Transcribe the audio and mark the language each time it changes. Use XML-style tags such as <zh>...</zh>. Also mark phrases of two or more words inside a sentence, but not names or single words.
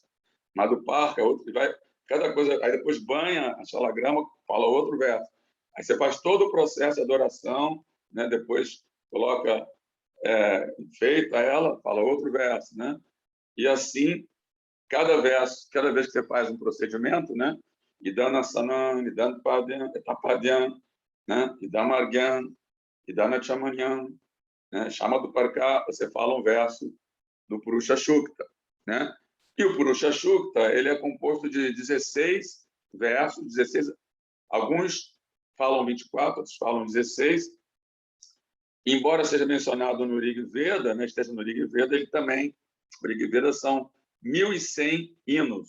<pt>Madhuparka, outro, vai, cada coisa, aí depois banha a Shalagrama, fala outro verso. Aí você faz todo o processo de adoração, né? Depois coloca, enfeita ela, fala outro verso, né? E assim, cada vez que você faz um procedimento, né?</pt> <sa>इदं स्नानं, इदं पाद्यं, एतत्पाद्यं, né? इदं अर्घ्यं, इदं आचमनीयं,</sa> <pt>né? Chama do Parká, você fala um verso do Purusha Sukta, né? E o Purusha Sukta, ele é composto de 16 versos, 16, alguns falam 24, outros falam 16. Embora seja mencionado no Rig Veda, né, esteja no Rig Veda, ele também, o Rig Veda são 1.100 hinos.</pt>